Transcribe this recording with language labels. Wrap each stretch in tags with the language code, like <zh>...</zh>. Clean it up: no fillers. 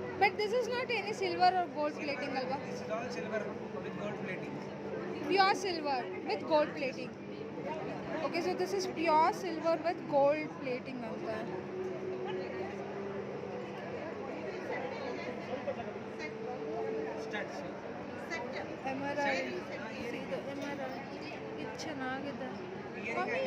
<en>but this is not any silver or gold plating</en> <kn>ಅಲ್ವಾ?</kn> <en>This is all silver with gold plating. Pure silver with gold plating. Okay, so this is pure silver with gold plating ಅಂತ. Studs.</en> <kn>Emerald. ಇದು emerald. ಇದು ಚೆನ್ನಾಗಿದೆ mummy.</kn>